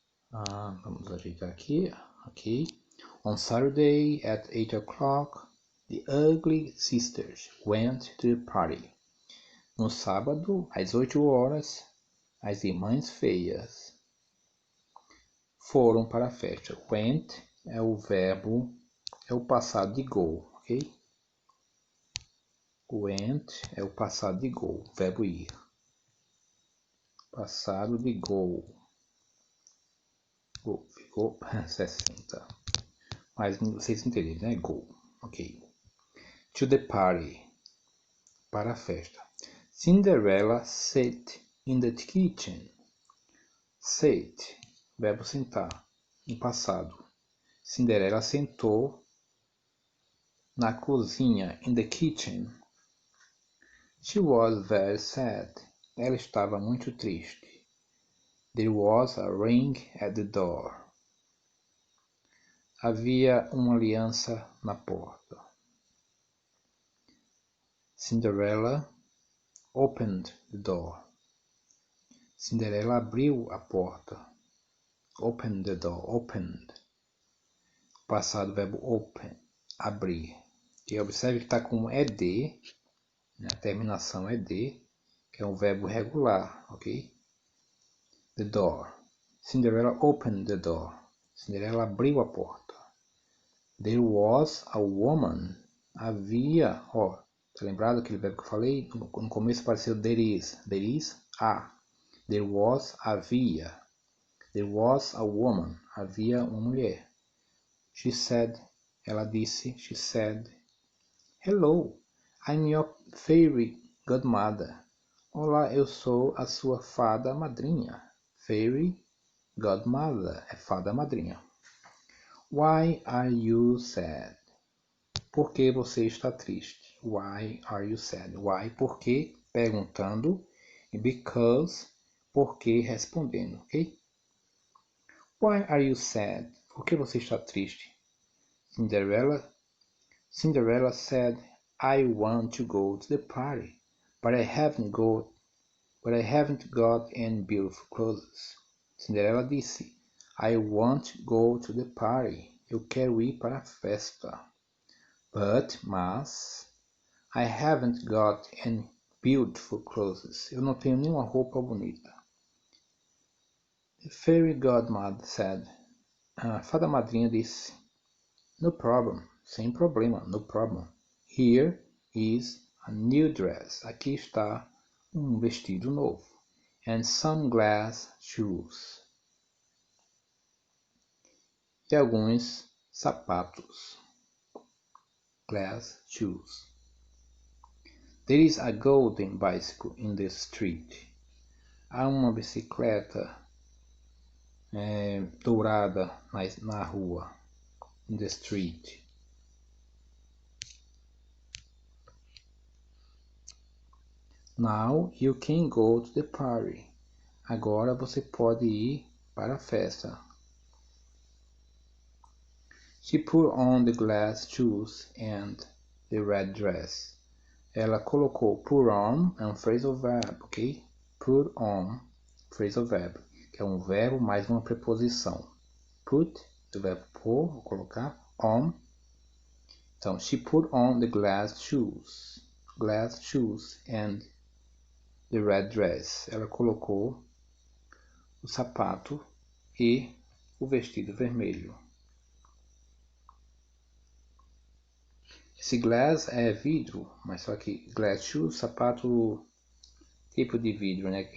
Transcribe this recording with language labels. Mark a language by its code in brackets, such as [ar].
[pt] Vamos ajeitar aqui, ok. [en] On Saturday, at 8 o'clock, the ugly sisters went to the party. [pt] No sábado, às 8 horas, as irmãs feias foram para a festa. Went é o verbo, é o passado de go, ok? Went é o passado de go, verbo ir. Passado de go. Go, ficou 60. Mas vocês entenderam, né? [en] Go, ok. To the party. [pt] Para a festa. [en] Cinderella sat in the kitchen. Sat, [pt] verbo sentar, no passado. Cinderela sentou na cozinha, [en] in the kitchen. She was very sad. [pt] Ela estava muito triste. [en] There was a ring at the door. [pt] Havia uma aliança na porta. [en] Cinderella opened the door. [pt] Cinderela abriu a porta. [en] Opened the door. Opened. [pt] Passado, verbo open. Abrir. E observe que está com ed. A terminação é de, que é um verbo regular, ok? [en] The door. Cinderella opened the door. [pt] Cinderela abriu a porta. [en] There was a woman. [pt] Havia, ó, tá lembrado aquele verbo que eu falei? No começo apareceu [en] there is. There is, a. There was, [pt] havia. [en] There was a woman. [pt] Havia uma mulher. [en] She said, [pt] ela disse, [en] she said, hello, I'm your fairy godmother. [pt] Olá, eu sou a sua fada madrinha. Fairy godmother é fada madrinha. [en] Why are you sad? [pt] Por que você está triste? [en] Why are you sad? Why, [pt] por que, perguntando. E because, por que, respondendo, ok? [en] Why are you sad? [pt] Por que você está triste? [en] Cinderella said, "I want to go to the party, but I haven't got any beautiful clothes." [pt] Cinderela disse, [en] "I want to go to the party. [pt] Eu quero ir para a festa. Mas, [en] I haven't got any beautiful clothes. [pt] Eu não tenho nenhuma roupa bonita." [en] The fairy godmother said, [pt] a fada madrinha disse, [en] "No problem, [pt] sem problema, [en] no problem. Here is a new dress. [pt] Aqui está vestido novo. [en] And some glass shoes. [pt] E alguns sapatos. [en] Glass shoes. There is a golden bicycle in the street. [pt] Há uma bicicleta dourada na rua. [en] In the street. Now you can go to the party. [pt] Agora você pode ir para a festa. [en] She put on the glass shoes and the red dress. [pt] Ela colocou put on, é um phrasal verb, ok? Put on, phrasal verb, que é um verbo mais uma preposição. Put, do verbo pôr, colocar, on. Então, [en] she put on the glass shoes and the red dress. [pt] Ela colocou o sapato e o vestido vermelho. Esse glass é vidro, mas só que glass shoes, sapato tipo de vidro, né?